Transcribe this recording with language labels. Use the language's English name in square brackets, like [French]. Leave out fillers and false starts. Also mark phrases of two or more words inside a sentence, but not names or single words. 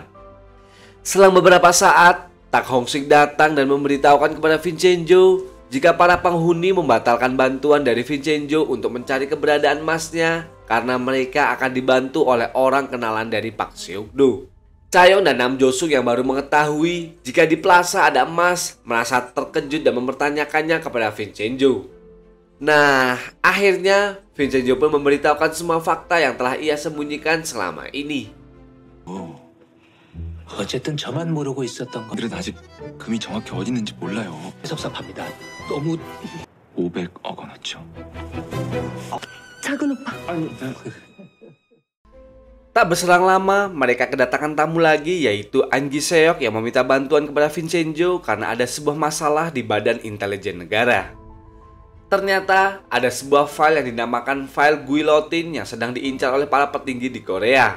[Indonesian] Selang beberapa saat, Tak Hong Sik datang dan memberitahukan kepada Vincenzo jika para penghuni membatalkan bantuan dari Vincenzo untuk mencari keberadaan emasnya karena mereka akan dibantu oleh orang kenalan dari Pak Seok-do. Chaeyong dan Nam Josung yang baru mengetahui jika di plaza ada emas merasa terkejut dan mempertanyakannya kepada Vincenzo. Nah, akhirnya Vincenzo pun memberitahukan semua fakta yang telah ia sembunyikan selama ini. [Korean] 어쨌든 저만 모르고 있었던 건 그들은 아직 금이 정확히 어디 있는지 몰라요. 섭섭합니다. 너무 500억 원어치요. 작은 오빠. [Indonesian] Tak berselang lama, mereka kedatangan tamu lagi yaitu An Ji Seok yang meminta bantuan kepada Vincenzo karena ada sebuah masalah di Badan Intelijen Negara. Ternyata ada sebuah file yang dinamakan file guillotine yang sedang diincar oleh para petinggi di Korea.